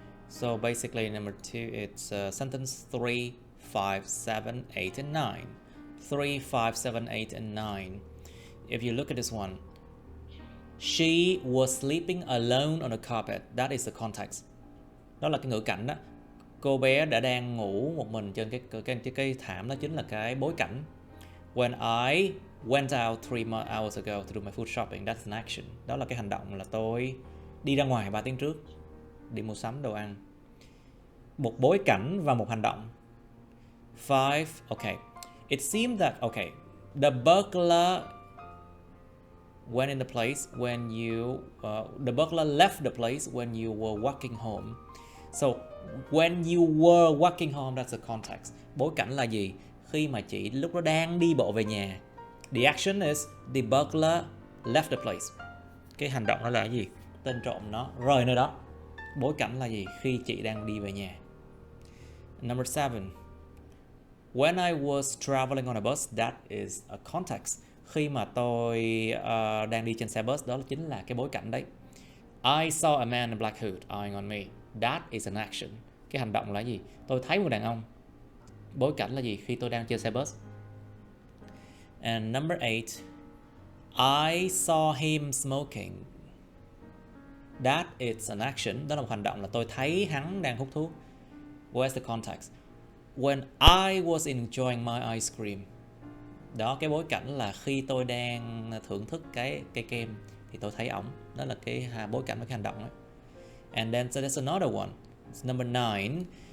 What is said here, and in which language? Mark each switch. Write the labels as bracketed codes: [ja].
[en] So basically number 2 it's sentence 3, 5, 7, 8 and 9. 3, 5, 7, 8 and 9. If you look at this one, she was sleeping alone on the carpet. That is the context. [vi] Đó là cái ngữ cảnh đó. Cô bé đã đang ngủ một mình trên cái thảm, đó chính là cái bối cảnh. [en] When I went out 3 hours ago to do my food shopping, that's an action. [vi] Đó là cái hành động, là tôi đi ra ngoài 3 tiếng trước đi mua sắm đồ ăn. Một bối cảnh và một hành động. [en] 5, okay. It seemed that, okay, the burglar went in the place when you, the burglar left the place when you were walking home. So, when you were walking home, that's the context. [vi] Bối cảnh là gì? Khi mà chị lúc đó đang đi bộ về nhà. [en] The action is the burglar left the place. [vi] Cái hành động đó là cái gì? Tên trộm nó rời nơi đó. Bối cảnh là gì? Khi chị đang đi về nhà. [en] Number 7. When I was traveling on a bus, that is a context. [vi] Khi mà tôi đang đi trên xe bus, đó chính là cái bối cảnh đấy. [en] I saw a man in a black hood eyeing on me. That is an action. [vi] Cái hành động là gì? Tôi thấy một đàn ông. Bối cảnh là gì? Khi tôi đang trên xe bus. [en] And number 8. I saw him smoking. That is an action. [vi] Đó là một hành động, là tôi thấy hắn đang hút thuốc. [en] Where's the context? When I was enjoying my ice cream. [vi] Đó, cái bối cảnh là khi tôi đang thưởng thức cái kem thì tôi thấy ổng. Đó là cái bối cảnh và cái hành động đó. [en] And then so there's another one. It's number 9.